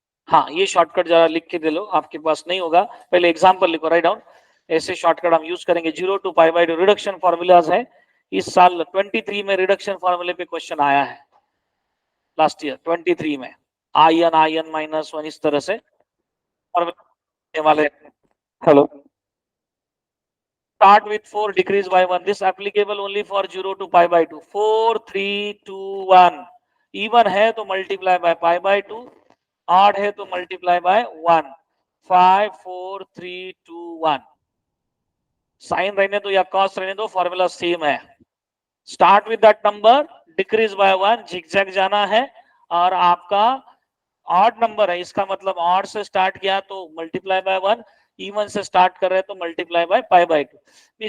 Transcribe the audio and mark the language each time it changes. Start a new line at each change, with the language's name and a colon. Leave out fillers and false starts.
Hindi: हाँ, ये शॉर्टकट जरा लिख के दे लो, आपके पास नहीं होगा पहले एग्जांपल लिखो,
English: Write down.
Hindi: ऐसे शॉर्टकट हम यूज करेंगे। 0 to pi by 2 reduction formulas है। इस साल 23 में रिडक्शन फॉर्मूले पे क्वेश्चन आया है, लास्ट ईयर 23 में। आई एन माइनस वन, इस तरह से फॉर्मूले वाले।
English: Hello, start with 4, decrease by 1. This applicable only for 0 to pi by 2. 4 3 2 1। even है तो multiply by pi by 2, odd है तो multiply by 1। 5 4 3 2 1।
Hindi: साइन रहने दो या कॉस रहने दो, फॉर्मूला सेम है।
English: start with that number, decrease by 1,
Hindi: zigzag जाना है। और आपका ऑड नंबर है, इसका मतलब ऑड से स्टार्ट किया तो मल्टीप्लाई बाय 1, इवन से स्टार्ट कर रहे हैं तो मल्टीप्लाई बाय पाई बाय 2।